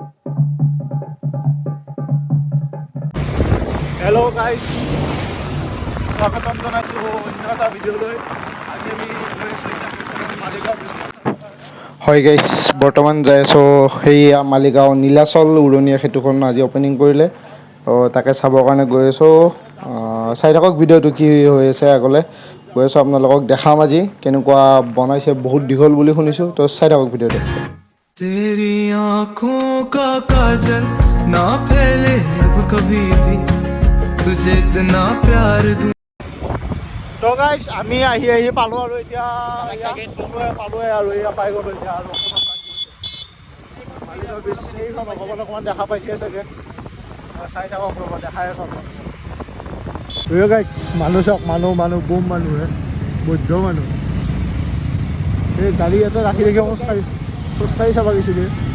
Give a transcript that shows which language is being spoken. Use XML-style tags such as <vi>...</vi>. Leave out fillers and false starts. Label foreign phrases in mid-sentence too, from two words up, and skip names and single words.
<en>hello guys</en> <as>স্বাগতম জনাইছোঁ অন্য এটা ভিডিঅ'লৈ আজি আমি গৈ আছোঁ মালিগাঁও হয় গাইজ বৰ্তমান যাই আছোঁ সেইয়া মালিগাঁও নীলাচল উৰণীয়া সেতুখন আজি অপেনিং কৰিলে তাকে চাবৰ কাৰণে গৈ আছোঁ চাই থাকক ভিডিঅ'টো কি হৈ আছে আগলৈ গৈ আছোঁ আপোনালোকক দেখাম আজি কেনেকুৱা বনাইছে বহুত দীঘল বুলি শুনিছোঁ তো চাই থাকক ভিডিঅ'টো</as> <hi>तेरी आँखों का काजल ना फैले अब कभी भी तुझे इतना प्यार दूं</hi> <as>তো গাইজ আমি আহি পালোঁ আৰু এতিয়া পালোৱে আৰু এয়া পাই গ'লোঁ এতিয়া আৰু মালিগাঁও বেছি সেইখন অকণমান দেখা পাইছে চাগে চাই থাকক ৰ'ব দেখাই এখন গাইজ মানুহ চাওক মানুহ বুম মানুহে বৈধ মানুহ এই গাড়ী এটা ৰাখি খোজকাঢ়ি চাব গৈছিলে</as>